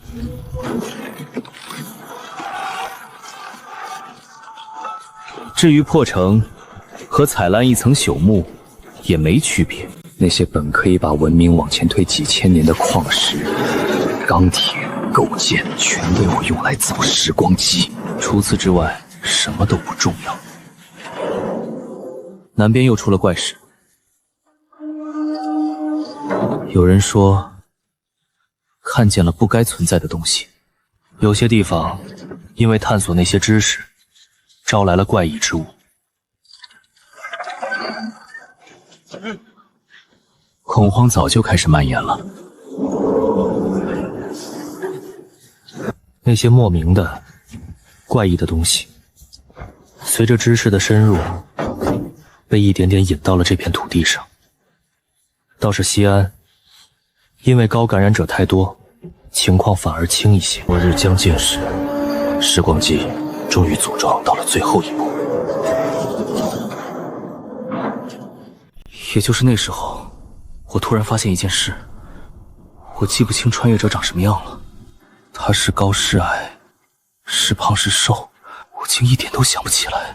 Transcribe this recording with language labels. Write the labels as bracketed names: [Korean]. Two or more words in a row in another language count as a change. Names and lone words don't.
[Chinese] 至於破城，和採爛一層朽木也沒區別。那些本可以把文明往前推幾千年的礦石、鋼鐵、構件，全被我用來造時光機。除此之外，什麼都不重要。南邊又出了怪事。有人說，看見了不該存在的東西。有些地方，因為探索那些知識，招來了怪異之物。恐慌早就開始蔓延了。那些莫名的、怪異的東西，隨着知識的深入，被一點點引到了這片土地上。倒是西安，因為高感染者太多，情況反而輕一些。末日將近時，時光機終於組裝到了最後一步。也就是那時候，我突然發現一件事，我記不清穿越者長什麼樣了。他是高是矮，是胖是瘦，我竟一點都想不起來。